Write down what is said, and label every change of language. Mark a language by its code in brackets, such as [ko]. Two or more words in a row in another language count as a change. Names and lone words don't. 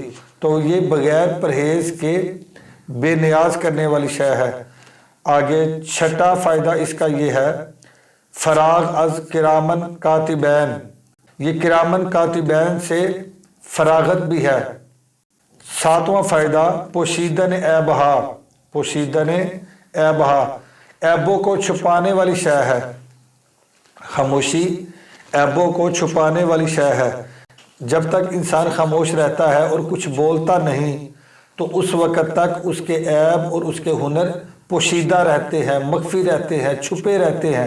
[ur] تو یہ بغیر پرہیز کے بے نیاز کرنے والی شے ہے۔ آگے چھٹا فائدہ اس کا یہ ہے [fa] فراغ از کرامن کاتبین، [ur] یہ کرامن کاتبین سے فراغت بھی ہے۔ ساتواں فائدہ [fa] پوشیدن عیبہا، پوشیدن عیبہا، [ur] عیبوں کو چھپانے والی شے ہے۔ خاموشی عیبوں کو چھپانے والی شے ہے۔ جب تک انسان خاموش رہتا ہے اور کچھ بولتا نہیں تو اس وقت تک اس کے عیب اور اس کے ہنر پوشیدہ رہتے ہیں، مخفی رہتے ہیں، چھپے رہتے ہیں۔